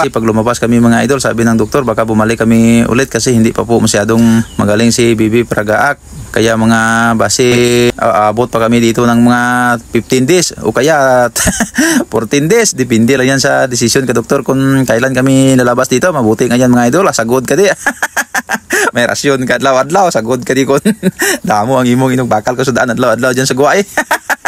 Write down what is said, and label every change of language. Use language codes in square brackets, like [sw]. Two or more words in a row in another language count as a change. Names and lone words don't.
[tl] Kasi pag lumabas kami mga idol sabi ng doktor baka bumalik kami ulit kasi hindi pa po masyadong magaling si Bibi Pragaak. Kaya mga base abot pa kami dito ng mga 15 days o kaya 14 days. Depende lang yan sa desisyon ka doktor kung kailan kami lalabas dito. Mabuti nga yan mga idol. [hil] Sagod ka di. May rasyon ka adlaw-adlaw. Sagod ka di kon. Damo ang imong inong bakal ko sa daan adlaw-adlaw dyan sa guway.